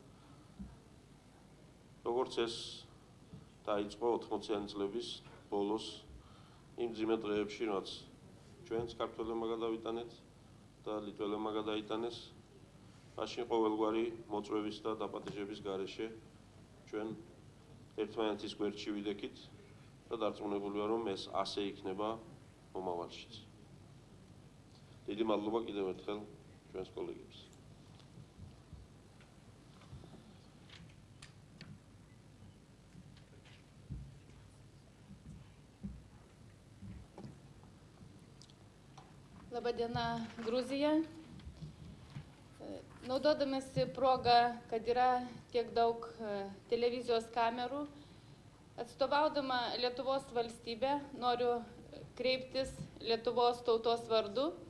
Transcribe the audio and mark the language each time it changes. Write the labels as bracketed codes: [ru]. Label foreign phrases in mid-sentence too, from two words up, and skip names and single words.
[ka] როგორც ეს დაიწყო 80-იანი წლების ბოლოს იმ მძიმე დღეებში, რაც ჩვენც ქართველებმა გადავიტანეთ და ლიტველებმა გადაიტანეს, მაშინ ყოველგვარი მოწვევის და დაპატეჟების გარეშე ჩვენ ერთმანეთის გვერდში ვიდექით და დარწმუნებულია, რომ ეს ასე იქნება მომავალშიც. დიდი მადლობა კიდევ ერთხელ ჩვენს კოლეგებს. [lt] Labadiena, Gruzija. Naudodamasi progą, kad yra tiek daug televizijos kamerų, atstovaudama Lietuvos valstybę, noriu kreiptis Lietuvos tautos vardu.